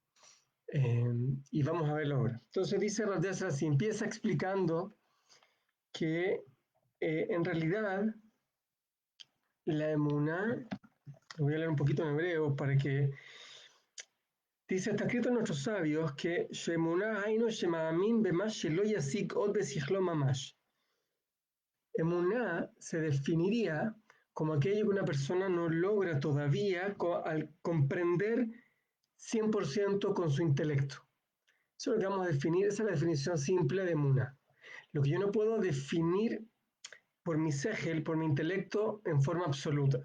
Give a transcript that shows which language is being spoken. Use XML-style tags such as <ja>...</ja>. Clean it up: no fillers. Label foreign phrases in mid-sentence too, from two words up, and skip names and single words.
<es>Y vamos a verlo ahora. Entonces dice Rav Dessler así, empieza explicando que en realidad la emuná, lo voy a leer un poquito en hebreo para que dice, está escrito en nuestros sabios que</es> <he>שאמונה היינו שמאמין במה שלא ישיג עוד בשכלו ממש.</he> <es>Emuná se definiría como aquello que una persona no logra todavía al comprender 100% con su intelecto. Eso es lo que vamos a definir, esa es la definición simple de emuná. Lo que yo no puedo definir por mi segel, por mi intelecto, en forma absoluta.</es>